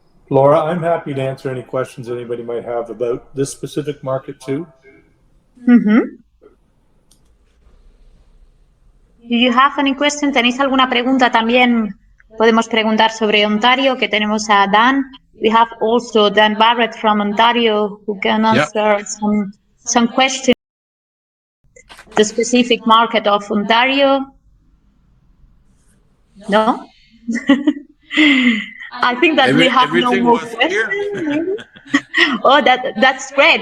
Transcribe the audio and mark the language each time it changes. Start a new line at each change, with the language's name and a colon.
English: Laura, I'm happy to answer any questions anybody might have about this specific market too. Do you have any question?
Spanish: ¿Tenéis alguna pregunta? También podemos preguntar sobre Ontario, que tenemos a Dan.
English: We have also Dan Barrett from Ontario who can answer some questions. The specific market of Ontario. No? I think that we have no more questions. Oh, that's great.